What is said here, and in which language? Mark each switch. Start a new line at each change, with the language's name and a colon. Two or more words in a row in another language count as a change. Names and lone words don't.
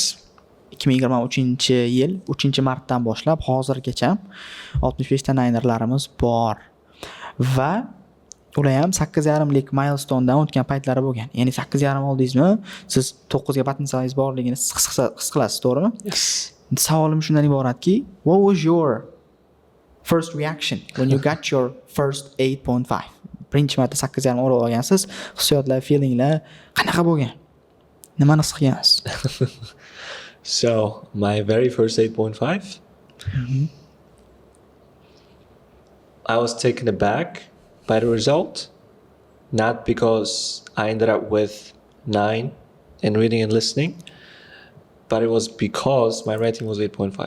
Uzbek: 2023-yil 3-martdan boshlab hozirgacha 65 ta naynerlarimiz bor. Va ular ham 8,5 lik milestonedan o'tgan paytlari bo'lgan. Ya'ni 8,5 oldingizmi, siz 9 ga potensiyalingiz borligini his qilasiz, to'g'rimi? Yes. Savolim shundan iboratki,
English: what was your first reaction when you got your first 8.5?
Uzbek: Birinchi marta 8,5 o'rib olgansiz, hissiyotlar, feelinglar qanaqa bo'lgan? Nimani his qilgansiz?
English: So, my very first 8.5, I was taken aback by the result, not because I ended up with 9 in reading and listening, but it was because my writing was 8.5.